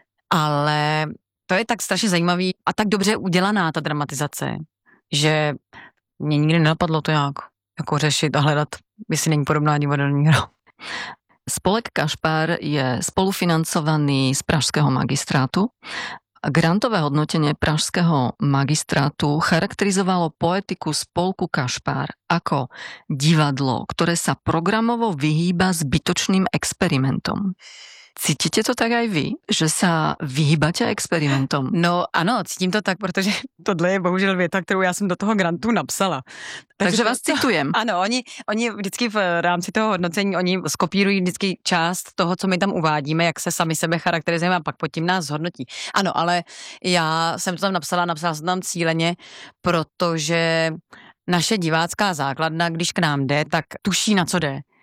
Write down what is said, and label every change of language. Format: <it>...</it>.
<cs>Ale to je tak strašně zajímavý a tak dobře udělaná ta dramatizace, že mě nikdy nenapadlo to nějak jako řešit a hledat, jestli není podobná divadelní hra. Spolek Kašpar je spolufinancovaný z Pražského magistrátu</cs> <sk>Grantové hodnotenie pražského magistrátu charakterizovalo poetiku spolku Kašpár ako divadlo, ktoré sa programovo vyhýba zbytočným experimentom. Cítite to tak aj vy, že sa vyhýbate experimentom?</sk> <cs>No ano, cítim to tak, protože tohle je bohužel věta, kterou já jsem do toho grantu napsala.</cs> <sk>Takže vás citujem.</sk> <cs>Ano, oni vždycky v rámci toho hodnocení, oni skopírují vždycky část toho, co my tam uvádíme, jak se sami sebe charakterizujeme a pak pod tím nás zhodnotí. Ano, ale já jsem to tam napsala, napsala jsem tam cíleně, protože naše divácká základna, když k nám jde, tak tuší, na co jde.</cs>